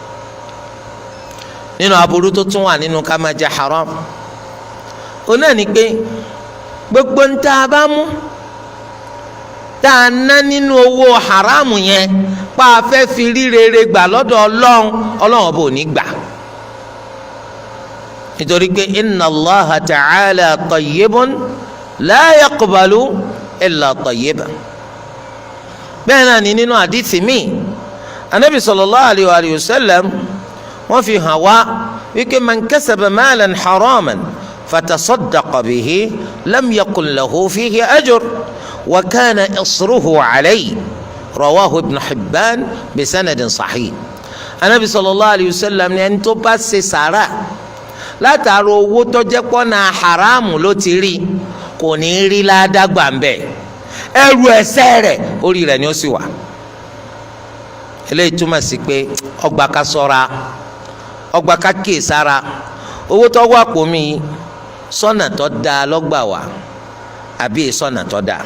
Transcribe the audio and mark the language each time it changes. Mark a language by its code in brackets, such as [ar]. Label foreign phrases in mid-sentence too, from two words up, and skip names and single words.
[yo] nínú aburú tó tún wà nínú ká máa jẹ haram ó náà ní pé gbogbo ń tá a bá mú tá a ná nínú owó haramu yẹn pa á fẹ́ fi rí rere gbà lọ́dọ̀ ọlọ́run ọlọ́run ọba ò ní gbà. [ar] nítorí pé إن الله تعالى طيب لا يقبل إلا طيبا. [yo] bẹ́ẹ̀ náà ni nínú àdìsí mi anabi [ar] صلى الله عليه وسلم [yo] wọ́n fi hàn wá wípé [ar] من كسب مالا حراما فتصدق به لم يكن له فيه أجر. وكان إصره عليه رواه ابن حبان بسند صحيح. النبي صلى الله عليه وسلم [yo] ní ẹni tó bá ṣe sàrà látàrí owó tó jẹ́ pọ́nà haramu ló ti rí kò ní rí ládàgbà ń bẹ̀ ẹrù ẹ̀ṣẹ̀ rẹ̀ orí rẹ̀ ni ó sì wà. eléyìí túmọ̀ sí pé ọgbà ká ṣọ́ra ọgbà ká kíyè sára owó tó wà pò mí sọ́nà tó dáa lọ́gbà wá àbí sọ́nà tó dáa.